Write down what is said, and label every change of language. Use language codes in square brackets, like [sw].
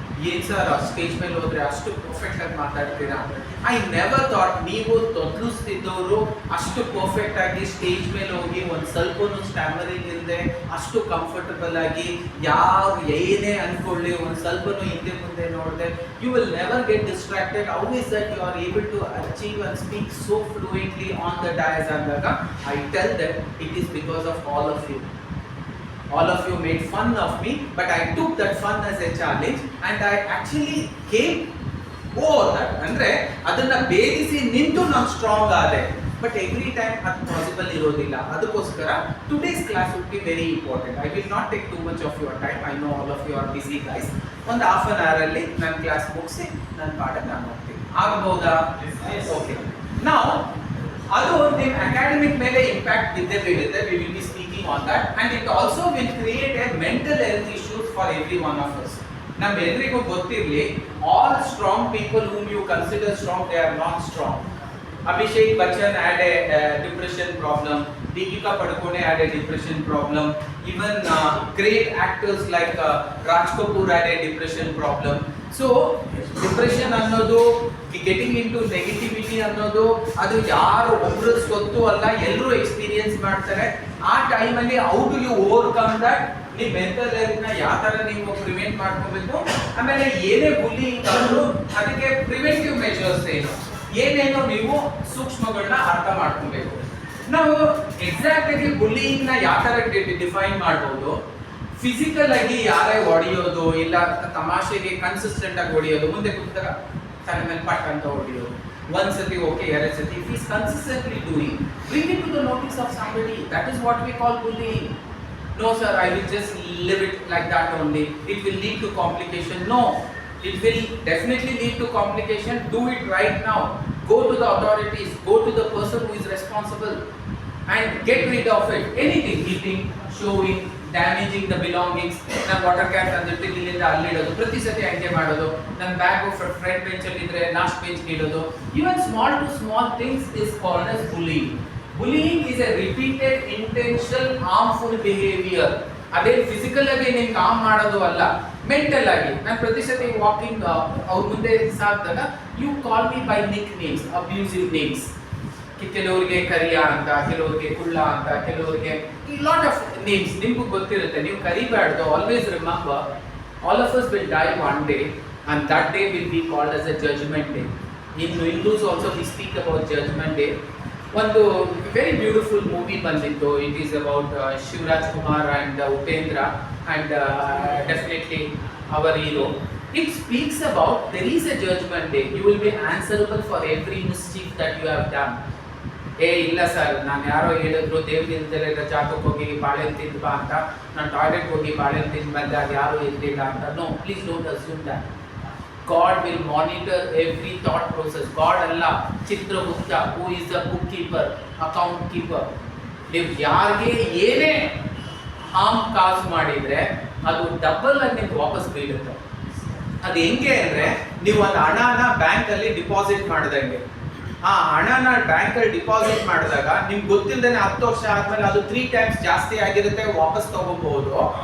[kn] ಏನ್ sir stage ಮೇಲೆ ಹೋದ್ರೆ ಅಷ್ಟು ಪರ್ಫೆಕ್ಟ್ ಆಗಿ ಮಾತಾಡ್ತೀರಾ? [en] I never thought [kn] ನೀವು ತೊದಲಿಸ್ತಿದ್ದವರು ಅಷ್ಟು ಪರ್ಫೆಕ್ಟ್ ಆಗಿ ಸ್ಟೇಜ್ ಮೇಲೆ ಹೋಗಿ ಒಂದು ಸ್ವಲ್ಪನೂ ಸ್ಟ್ಯಾಮರಿಂಗ್ ಇಲ್ಲದೆ ಅಷ್ಟು ಕಂಫರ್ಟಬಲ್ ಆಗಿ ಯಾರು ಏನೇ ಅನ್ಕೊಳ್ಳಿ ಒಂದು ಸ್ವಲ್ಪನೂ ಹಿಂದೆ ಮುಂದೆ ನೋಡಿದೆ, [en] You will never get distracted. How is that you are able to achieve and speak so fluently on the dais ಅಂದಾಗ I tell that it is because of all of you. All of you made fun of me, but I took that fun as a challenge and I actually came over that. [kn] ಅಂದ್ರೆ ಅದನ್ನ ಬೇರಿಸಿ ನಿಂತು ನಾನು strong ಆದೆ. [en] but every time [kn] ಅದು possible ಇರೋದಿಲ್ಲ. [en] ಅದಕ್ಕೋಸ್ಕರ today's class would be very important. I will not take too much of your time. I know all of you are busy guys. [kn] ಒಂದು half an hour ಅಲ್ಲಿ ನನ್ನ class ಮುಗಿಸಿ ನನ್ನ ಪಾಠಕ್ಕೆ ನಾನು ಹೋಗ್ತೀನಿ. ಆಗಬಹುದಾ? ಓಕೆ. ನಾವು ಅದು ನಿಮ್ಮ ಅಕಾಡೆಮಿಕ್ ಮೇಲೆ ಇಂಪ್ಯಾಕ್ಟ್ ಬಿದ್ದೇ ಬೀಳುತ್ತೆ. [en] We will be speaking on that and it also will create a mental health issues for every one of us. [kn] ನಮ್ಮೆಲ್ಲರಿಗೂ ಗೊತ್ತಿರಲಿ, [en] All strong people whom you consider strong, they are not strong. Abhishek Bachchan had a depression problem. Deepika Padukone had a depression problem. Even great actors like Raj Kapoor had a depression problem. [kn] So depression ಅನ್ನೋದು, [en] getting into negativity [kn] ಅನ್ನೋದು ಅದು ಯಾರು ಒಬ್ರು ಸ್ವತ್ತು ಅಲ್ಲ, ಎಲ್ಲರೂ experience ಮಾಡ್ತಾರೆ. ಆ ಟೈಮಲ್ಲಿ [en] How do you overcome that? [kn] ನಿಮ್ಮ ಮೆಂಟಲ್ ಹೆಲ್ತ್ ನ ಯಾವ ತರ ನೀವು ಪ್ರಿವೆಂಟ್ ಮಾಡ್ಕೋಬೇಕು, ಆಮೇಲೆ ಏನೇ ಬುಲ್ಲಿಂಗ್ ಆದ್ರೂ ಅದಕ್ಕೆ ಪ್ರಿವೆಂಟಿವ್ ಮೆಜರ್ಸ್ ಏನೇನೋ ನೀವು ಸೂಕ್ಷ್ಮಗಳನ್ನ ಅರ್ಥ ಮಾಡ್ಕೋಬೇಕು. ನಾವು ಎಕ್ಸಾಕ್ಟ್ ಆಗಿ ಬುಲ್ಲಿಂಗ್ ನ ಯಾವ ತರ ಡಿಫೈನ್ ಮಾಡ್ಬೋದು? ಫಿಸಿಕಲ್ ಆಗಿ ಯಾರೇ ಹೊಡೆಯೋದು, ಇಲ್ಲ ತಮಾಷೆಗೆ ಕನ್ಸಿಸ್ಟೆಂಟ್ ಆಗಿ ಹೊಡೆಯೋದು, ಮುಂದೆ ಕೂತಾಗ ತನ್ನ ಮೇಲೆ ಪಟ್ ಅಂತ ಹೊಡೆಯೋದು, ಒಂದ್ ಸತಿ ಓಕೆ, ಎರಡ್ ಸತಿ. [en] If is consistently doing, bring it to the notice of somebody, that is what we call bullying. No sir, I will just live it like that only, it will lead to complication. No, it will definitely lead to complication. Do it right now. Go to the authorities, go to the person who is responsible and get rid of it. Anything, eating, showing, damaging the belongings. [kn] ನಾನು water can ತಂದಿರ್ತೀನಿ, ಇಲ್ಲಿಂದ ಅಲ್ಲಿಡೋದು, ಪ್ರತಿ ಸತಿ ಹಂಗೆ ಮಾಡೋದು. ನನ್ನ bag front ಬೆಂಚಲ್ಲಿ ಇದ್ರೆ last bench ಇಡೋದು. [en] Even small to small things is called as bullying. Bullying is a repeated intentional harmful behavior. [kn] ಅದೇ ಫಿಸಿಕಲ್ ಆಗಿ ನೀನು ಕಾಮ್ ಮಾಡೋದು ಅಲ್ಲ, ಮೆಂಟಲ್ ಆಗಿ. ನಾನು ಪ್ರತಿ ಸತಿ ವಾಕಿಂಗ್ ಅವ್ರ ಮುಂದೆ ಸಾಕಿದಾಗ [en] You call me by nick names, abusive names. [kn] ಕೆಲವರಿಗೆ ಕರಿಯ ಅಂತ, ಕೆಲವರಿಗೆ ಕುಳ್ಳ ಅಂತ, ಕೆಲವರಿಗೆ [en] lot of names [kn] ನಿಮ್ಗೂ ಗೊತ್ತಿರುತ್ತೆ. ನೀವು ಕರಿಬಾರ್ದು. [en] Always remember, all of us will die one day and that day will be called as a judgment day. In Hindus also we speak about judgment day. [kn] ಒಂದು very beautiful movie ಬಂದಿತ್ತು. [en] It is about Shivaraj Kumar and Upendra and definitely our hero. It speaks about there is a judgment day. You will be answerable for every mischief that you have done. [kn] ಇಲ್ಲ sir, ನಾನು ಯಾರೋ ಹೇಳಿದ್ರು ದೇವ್ರಿಲ್ದರೆ ಜಾಗಕ್ಕೆ ಹೋಗಿ ಬಾಳೆಹಣ್ಣು ತಿಂದು ಬಾ ಅಂತ, ನಾನು ಟಾಯ್ಲೆಟ್ ಹೋಗಿ ಬಾಳೆಹಣ್ಣು ತಿಂದು ಬಂದೆ, ಅದು ಯಾರು ಇರಲಿಲ್ಲ ಅಂತ. [en] No, please don't assume that. God will monitor every thought process. God ಅಲ್ಲ, Chitragupta, who is the bookkeeper, account keeper. [kn] ನೀವು ಯಾರಿಗೆ ಏನೇ ಹಾರ್ಮ್ ಕಾಸ್ ಮಾಡಿದ್ರೆ ಅದು ಡಬಲ್ ಆಗಿ ನಿಮ್ಗೆ ವಾಪಸ್ ಬೀಳುತ್ತೆ. ಅದು ಹೆಂಗೆ ಅಂದರೆ, ನೀವು ಒಂದು ಹಣನ ಬ್ಯಾಂಕಲ್ಲಿ ಡಿಪಾಸಿಟ್ ಮಾಡಿದಂಗೆ, ಆ ಹಣನ ಬ್ಯಾಂಕಲ್ಲಿ ಡಿಪಾಸಿಟ್ ಮಾಡಿದಾಗ ನಿಮ್ಗೆ ಗೊತ್ತಿಲ್ಲದೇ 10 ವರ್ಷ ಆದ್ಮೇಲೆ ಅದು 3 times ಜಾಸ್ತಿ ಆಗಿರುತ್ತೆ, ವಾಪಸ್ ತಗೋಬಹುದು.